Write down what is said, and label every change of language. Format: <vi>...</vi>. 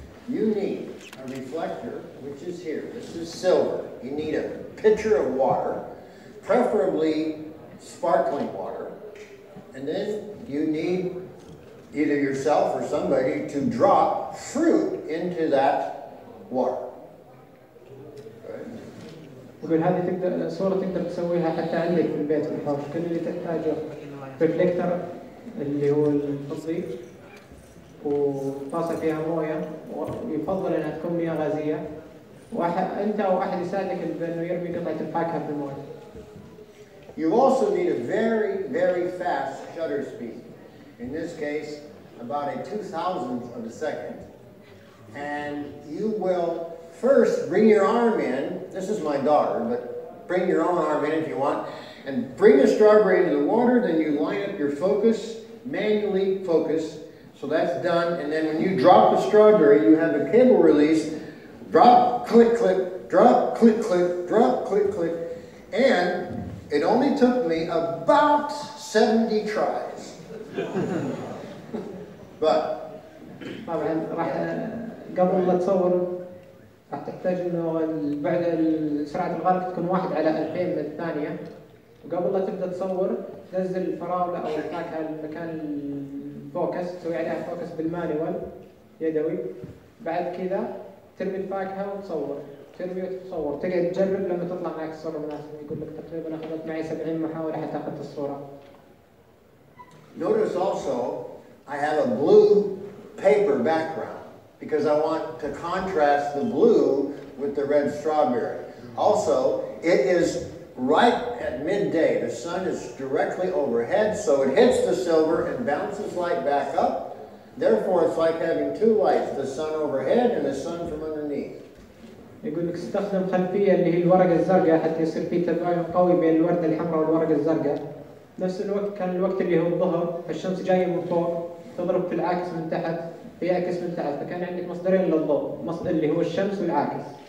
<en>You need a reflector, which is here. This is silver. You need a pitcher of water, preferably sparkling water. And then you need either yourself or somebody to drop fruit into that water.</en> <ar>يقول هذه تقدر صورة تقدر تسويها حتى عندك في البيت في الحوش. كل اللي تحتاجه ريفلكتر اللي هو الفضي وطاسة فيها موية، ويفضل انها تكون مياه غازية، انت او احد يساعدك بانه يرمي قطعة الفاكهة في الموية.</ar> <en>You also need a very, very fast shutter speed. In this case, about a 2,000th of a second. And you will first bring your arm in. This is my daughter, but bring your own arm in if you want. And bring the strawberry into the water, then you line up your focus, manually focus. So that's done. And then when you drop the strawberry, you have a cable release. Drop, click, click, drop, click, click, drop, click, click. And it only took me about 70 tries. But</en> <ar>طبعا راح قبل لا تصور راح تحتاج انه بعد سرعة الغرق تكون 1/2000 من الثانية، وقبل لا تبدا تصور تنزل الفراولة او الفاكهة المكان الفوكس، تسوي عليها فوكس بالمانيوال يدوي. بعد كذا ترمي الفاكهة وتصور، ترمي وتصور، تقعد تجرب لما تطلع معك الصورة المناسبة. يقول لك تقريبا اخذت معي 70 محاولة حتى اخذت الصورة.</ar> <en>Notice also I have a blue paper background because I want to contrast the blue with the red strawberry. Also, it is right at midday. The sun is directly overhead, so it hits the silver and bounces light back up. Therefore, it's like having two lights, the sun overhead and the sun from underneath.</en> <ar>يقول لك استخدم خلفية اللي هي الورقة الزرقاء حتى يصير في تباين قوي بين الوردة الحمراء والورقة الزرقاء. نفس الوقت كان الوقت اللي هو الظهر، فالشمس جاية من فوق تضرب في العاكس من تحت فيعكس من تحت، فكان عندك مصدرين للضوء، مصدر اللي هو الشمس والعاكس.</ar>